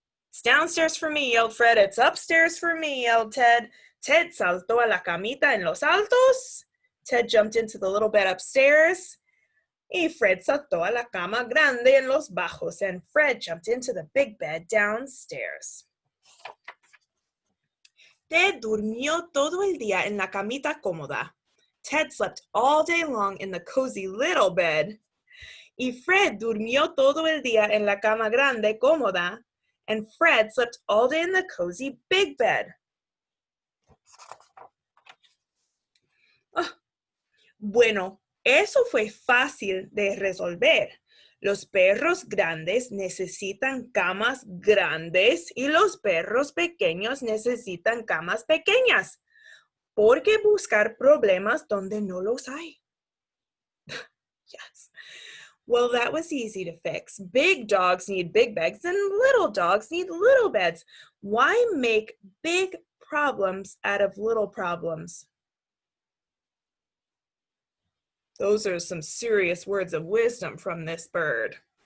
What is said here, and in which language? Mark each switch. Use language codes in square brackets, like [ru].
[en] It's downstairs for me, yelled Fred. It's upstairs for me, yelled Ted. [es] Ted saltó a la camita en los altos. [en] Ted jumped into the little bed upstairs. [es] Y Fred saltó a la cama grande en los bajos. [en] And Fred jumped into the big bed downstairs. [es] Ted durmió todo el día en la camita cómoda. [en] Ted slept all day long in the cozy little bed. [es] Y Fred durmió todo el día en la cama grande cómoda. [en] And Fred slept all day in the cozy big bed. [es] Oh, bueno, eso fue fácil de resolver. Los perros grandes necesitan camas grandes y los perros pequeños necesitan camas pequeñas. ¿Por qué buscar problemas donde no los hay? [en] Yes. Well, that was easy to fix. Big dogs need big beds and little dogs need little beds. Why make big problems out of little problems? Those are some serious words of wisdom from this bird.